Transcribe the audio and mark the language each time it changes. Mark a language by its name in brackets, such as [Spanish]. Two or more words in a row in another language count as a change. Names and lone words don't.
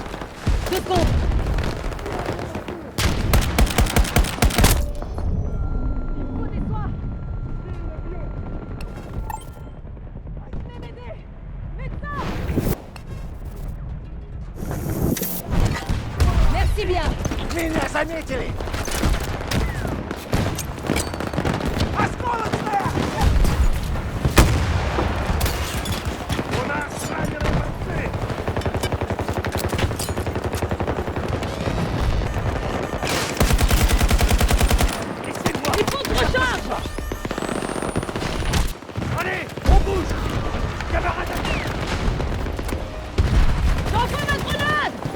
[French] Deux comptes. Il faut des soins. Venez m'aider. Médecin. Merci bien. [Russian] Меня заметили! Осколочная! У нас раненые бойцы! [French] Il faut que je recharge. Allez, on bouge! Camarades! J'envoie ma grenade.